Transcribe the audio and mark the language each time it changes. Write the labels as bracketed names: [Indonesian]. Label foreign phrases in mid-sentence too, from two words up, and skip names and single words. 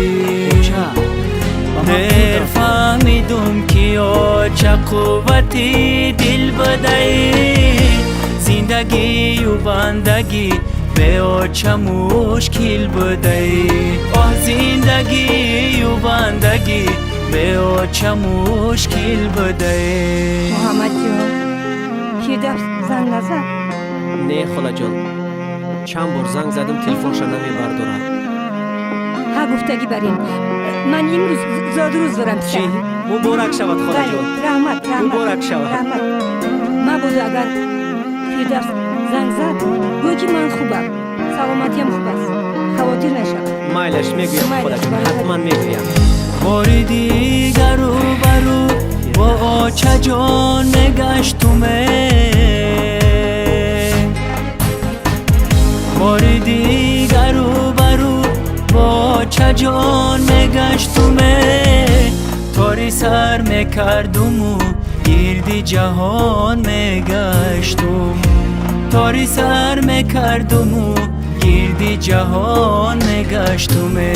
[Persian] دیر فهمیدم که آچه قوتی دل بدهی زندگی و بندگی به آچه مشکل بدهی آه زندگی و بندگی به آچه مشکل بدهی [Tajik] محمد جان، Фирдавс занг назад. Не, холаҷон. Чанд бор занг задам, телефонша намебардорад. ҳа гуфтагӣ бар ин. Ман имрӯз зод рӯз дорам Чӣ? писарам. Муборак шавад, холаҷон. Раҳмат, Муборак шавад. раҳмат. Мабодо агар Фирдавс занг зад, гӯё ки ман хубам, саломатиям хуб аст. Хавотир нашавад. Майлаш, мегӯям холаҷон, ҳатман мегӯям. [Persian] باری دیگر رو برو با آچه جان نگشتمه باری دیگر رو برو با آچه جان نگشتمه تاری سر میکردم و گردی جهان میگشتم تاری سر میکردم و گردی جهان میگشتم